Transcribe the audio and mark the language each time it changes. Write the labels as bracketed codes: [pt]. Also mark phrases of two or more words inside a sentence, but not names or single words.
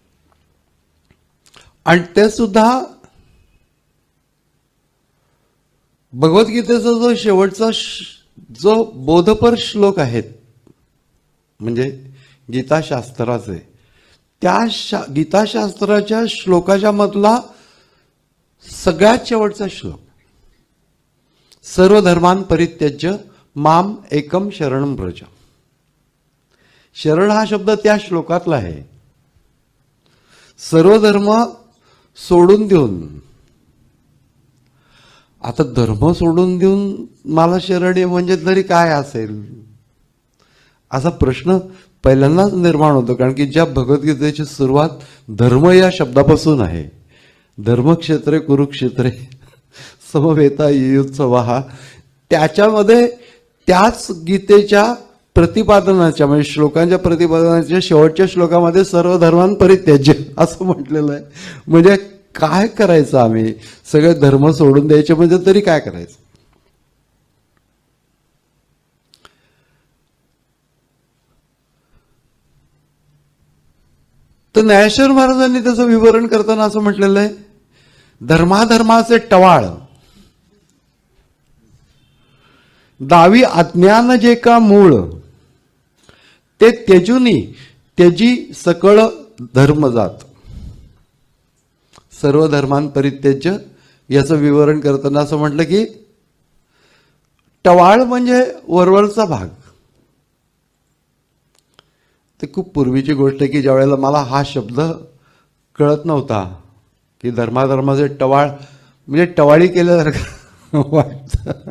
[mr] आणि ते सुद्धा भगवद्गीतेचा जो शेवटचा जो बोधपर श्लोक आहेत, म्हणजे गीताशास्त्राचे, त्या गीताशास्त्राच्या श्लोकाच्या मधला सगळ्यात शेवटचा श्लोक, [sa] सर्व धर्मान परित्यज्य माम एकम शरणम व्रज. [mr] शरण हा शब्द त्या श्लोकातला आहे. सर्व धर्म सोडून देऊन, आता धर्म सोडून देऊन मला शरण आहे म्हणजे तरी काय असेल असा प्रश्न पहिल्यांदाच निर्माण होतो. कारण की ज्या भगवद्गीतेची सुरुवात धर्म या शब्दापासून आहे, [sa] धर्मक्षेत्रे कुरुक्षेत्रे समवेता युत्सवः, [mr] त्याच्यामध्ये त्याच गीतेच्या प्रतिपादनाच्या म्हणजे श्लोकांच्या प्रतिपादनाच्या शेवटच्या श्लोकामध्ये [sa] सर्व धर्मान परित्यज्य [mr] असं म्हटलेलं आहे. म्हणजे काय करायचं, आम्ही सगळे धर्म सोडून द्यायचे म्हणजे तरी काय करायचं. तर ज्ञानेश्वर महाराजांनी त्याचं विवरण करताना असं म्हटलेलं आहे, धर्माधर्माचे टवाळ दावी अज्ञान जे का मूळ, ते त्यजुनी त्यजी सकळ धर्म जात. [sa] सर्व धर्मान परित्यज्य [mr] याचं विवरण करताना असं म्हटलं की टवाळ म्हणजे वरवरचा भाग. ते खूप पूर्वीची गोष्ट आहे की ज्या वेळेला मला हा शब्द कळत नव्हता की धर्माधर्माचे टवाळ म्हणजे टवाळी केल्यासारखं वाटतं.